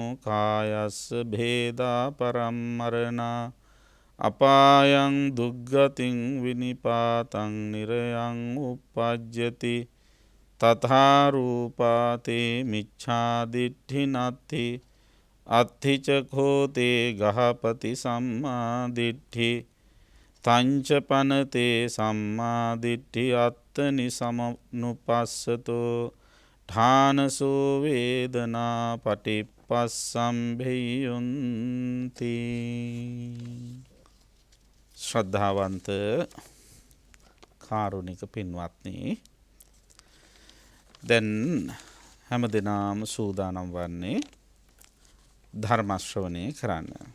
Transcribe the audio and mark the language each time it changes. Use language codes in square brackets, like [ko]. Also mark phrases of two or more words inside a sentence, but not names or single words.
[pi] කායස්ස භේදා පරම්මරණා අපායං දුග්ගතින් විනිපාතං නිරයං uppajjati තථා රූපාතේ මිච්ඡාදිට්ඨි නත්ති අත්ථිච කෝතේ ගහපති සම්මාදිට්ඨි තංච පනතේ සම්මාදිට්ඨි අත්තනි සමනුපස්සතෝ ඨානසෝ වේදනා පටිපස්සම්භයුන්ති. [si] ශ්‍රද්ධාවන්ත කාරුණික පින්වත්නි, දැන් හැම දිනම සූදානම් වන්නේ ධර්ම ශ්‍රවණය කරන්න.